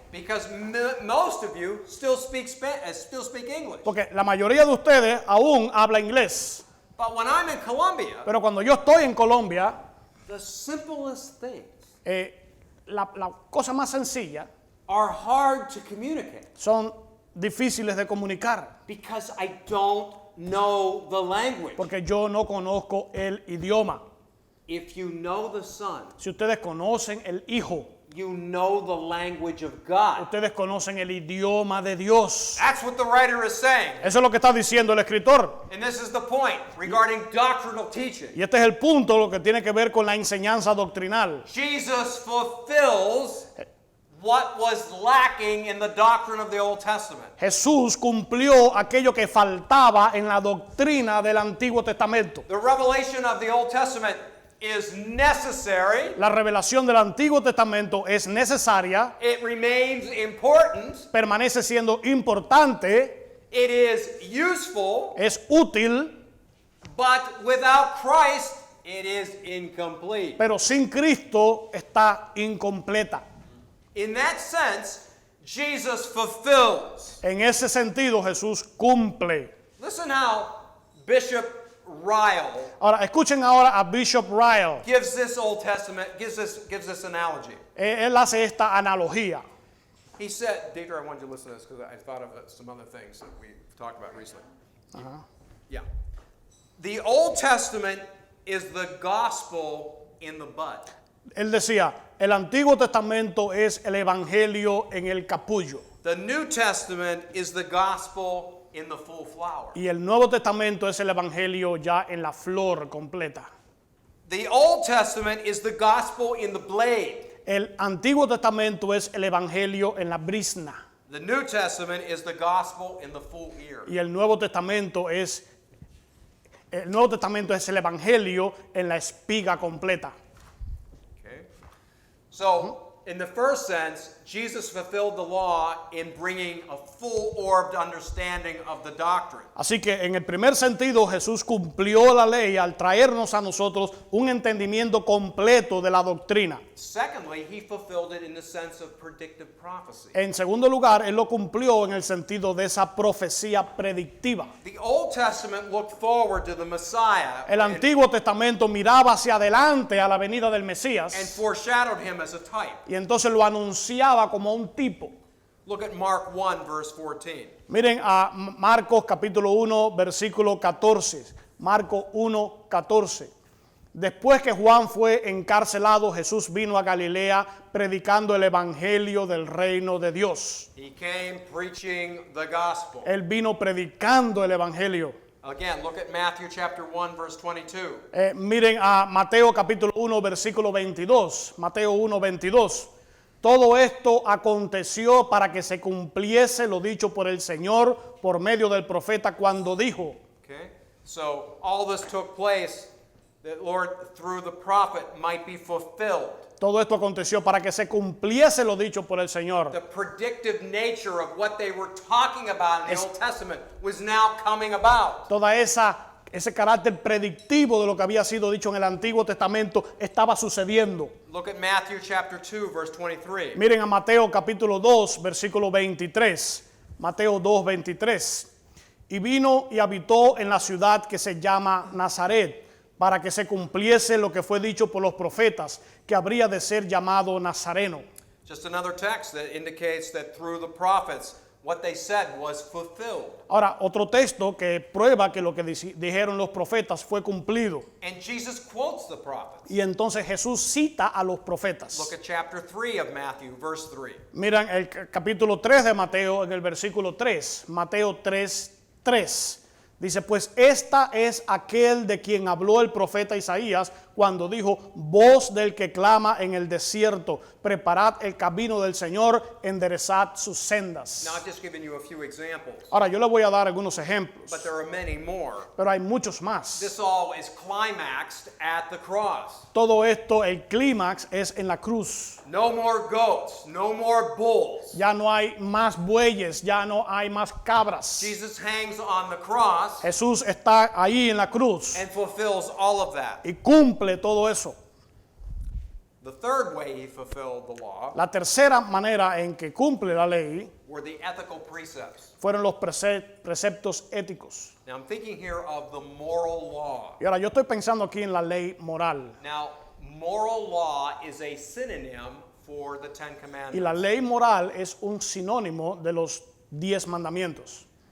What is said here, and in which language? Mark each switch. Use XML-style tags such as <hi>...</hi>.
<en>Because most of you still speak English.</en> <es>Porque la mayoría de ustedes aún habla inglés.</es> <en>But when I'm in Colombia,</en> <es>Pero cuando yo estoy en Colombia,</es> <en>the simplest things</en> <es>la cosa más sencilla</es> <en>are hard to communicate</en> <es>son difíciles de comunicar.</es> <en>because I don't know the language.</en> <es>Porque yo no conozco el idioma.</es> <en>If you know the Son,</en> <es>Si ustedes conocen el Hijo,</es> <en>you know the language of God.</en> <es>ustedes conocen el idioma de Dios.</es> <en>That's what the writer is saying.</en> <es>Eso es lo que está diciendo el escritor.</es> <en>And this is the point regarding doctrinal teaching.</en> <es>Y este es el punto, lo que tiene que ver con la enseñanza doctrinal.</es> <en>Jesus fulfills what was lacking in the doctrine of the Old Testament.</en> <es>Jesús cumplió aquello que faltaba en la doctrina del Antiguo Testamento.</es> <en>The revelation of the Old Testament is necessary.</en> <es>La revelación del Antiguo Testamento es necesaria,</es> <en>It remains important.</en> <es>permanece siendo importante,</es> <en>It is useful.</en> <es>es útil,</es> <en>But without Christ, it is incomplete.</en> <es>pero sin Cristo está incompleta.</es> <en>In that sense, Jesus fulfills.</en> <es>En ese sentido, Jesús cumple.</es> <en>Listen how Bishop Ryle</en> <es>Ahora, escuchen ahora a Bishop Ryle.</es> <en>gives this Old Testament, gives this analogy.</en> <es>Él hace esta analogía.</es> <en>He said, Dieter, I wanted you to listen to this because I thought of some other things that we've talked about recently. Yeah. The Old Testament is the gospel in the bud.</en> <es>Él decía, el Antiguo Testamento es el Evangelio en el capullo</es> <en>The New Testament is the gospel in the full flower.</en> <es>y el Nuevo Testamento es el Evangelio ya en la flor completa.</es> <en>The Old Testament is the gospel in the blade.</en> <es>El Antiguo Testamento es el Evangelio en la brizna</es> <en>The New Testament is the gospel in the full ear.</en> <es>y el Nuevo Testamento es el Evangelio en la espiga completa.</es> <en>Okay? So, in the first sense, Jesus fulfilled the law in bringing a full-orbed understanding of the doctrine.</en> <es>Así que en el primer sentido Jesús cumplió la ley al traernos a nosotros un entendimiento completo de la doctrina.</es> <en>Secondly, he fulfilled it in the sense of predictive prophecy.</en> <es>En segundo lugar, Él lo cumplió en el sentido de esa profecía predictiva.</es> <en>The Old Testament looked forward to the Messiah</en> <es>El Antiguo Testamento miraba hacia adelante a la venida del Mesías</es> <en>and foreshadowed him as a type.</en> <es>y entonces lo anunciaba como un tipo.</es> <en>Look at Mark 1, verse 14.</en> <es>Miren a Marcos capítulo 1, versículo 14. Marcos 1, 14. Después que Juan fue encarcelado, Jesús vino a Galilea predicando el evangelio del reino de Dios.</es> <en>He came preaching the gospel.</en> <es>Él vino predicando el evangelio.</es> <en>Again, look at Matthew chapter 1, verse 22.</en> <es>Miren a Mateo capítulo 1, versículo 22. Mateo 1, 22. Todo esto aconteció para que se cumpliese lo dicho por el Señor por medio del profeta cuando dijo.</es> <en>Okay? So all this took place that Lord, through the prophet, might be fulfilled.</en> <es>Todo esto aconteció para que se cumpliese lo dicho por el Señor.</es> <en>The predictive nature of what they were talking about in the Old Testament was now coming about.</en> <es>Toda ese carácter predictivo de lo que había sido dicho en el Antiguo Testamento estaba sucediendo.</es> <en>Look at Matthew chapter 2, verse 23.</en> <es>Miren a Mateo capítulo 2, versículo 23. Mateo 2, 23. Y vino y habitó en la ciudad que se llama Nazaret, para que se cumpliese lo que fue dicho por los profetas, que habría de ser llamado Nazareno.</es> <en>Just another text that indicates that through the prophets, what they said was fulfilled.</en> <es>Ahora, otro texto que prueba que lo que dijeron los profetas fue cumplido.</es> <en>And Jesus quotes the prophets.</en> <es>Y entonces Jesús cita a los profetas.</es> <en>Look at chapter 3 of Matthew, verse 3.</en> <es>Miran el capítulo 3 de Mateo en el versículo 3. Mateo 3, 3. Dice, pues esta es aquel de quien habló el profeta Isaías cuando dijo, voz del que clama en el desierto, preparad el camino del Señor, enderezad sus sendas.</es> <en>Now I've just given you a few examples,</en> <es>Ahora, yo le voy a dar algunos ejemplos,</es> <en>but there are many more.</en> <es>pero hay muchos más.</es> <en>This all is climaxed at the cross.</en> <es>Todo esto, el clímax es en la cruz.</es> <en>No more goats, no more bulls.</en> <es>Ya no hay más bueyes, ya no hay más cabras.</es> <en>Jesus hangs on the cross</en> <es>Jesús está ahí en la cruz</es> <en>and fulfills all of that.</en> <es>y cumple todo eso.</es> <en>The third way he fulfilled the law</en> <es>La tercera manera en que cumple la ley</es> <en>were the ethical precepts.</en> <es>fueron los preceptos éticos.</es> <en>Now I'm thinking here of the moral law.</en> <es>Y ahora yo estoy pensando aquí en la ley moral.</es> <en>Now, moral law is a synonym for the Ten</en> <es>Y</es> <en>Commandments.</en> <es>la ley moral es un sinónimo de los 10 mandamientos.</es>